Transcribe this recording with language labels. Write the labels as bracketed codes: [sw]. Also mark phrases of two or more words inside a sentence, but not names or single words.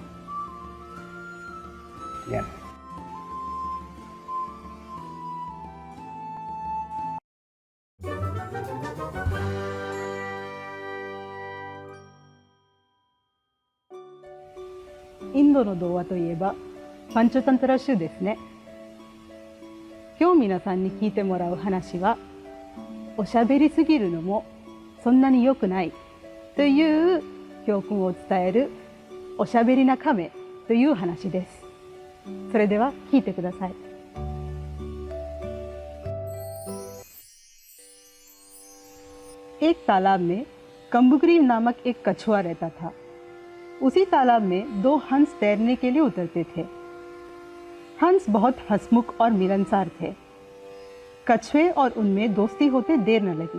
[en] The end. [ja] Indo インドの童話といえばパンチャタントラ集ですね。今日皆さんに聞いてもらう話は、おしゃべりすぎるのもそんなに良くないという教訓を伝えるおしゃべりな亀という話です。それでは聞いてください。 [hi] एक तालाब में कम्बुग्रीव नामक एक कछुआ रहता था। उसी तालाब में 2 हंस तैरने के लिए उतरते थे। हंस बहुत हंसमुख और मिलनसार थे। कछुए और उनमें दोस्ती होते देर न लगी।